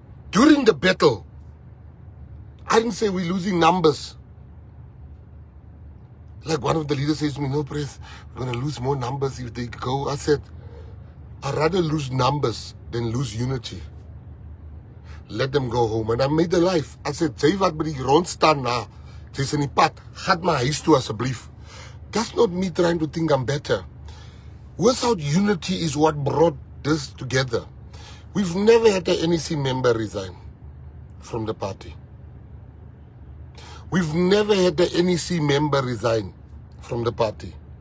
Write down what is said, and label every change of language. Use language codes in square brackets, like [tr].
[en] During the battle, I didn't say we're losing numbers. Like one of the leaders says to me, no, Press, we're going to lose more numbers if they go. I said, I'd rather lose numbers than lose unity. Let them go home. And I made the life. I said, [af] jy wat by die rond staan na, jy's in die pad, gaat my huis toe asseblief. [en] That's not me trying to think I'm better. Without unity is what brought this together. We've never had an NEC member resign from the party. We've never had an NEC member resign from the party.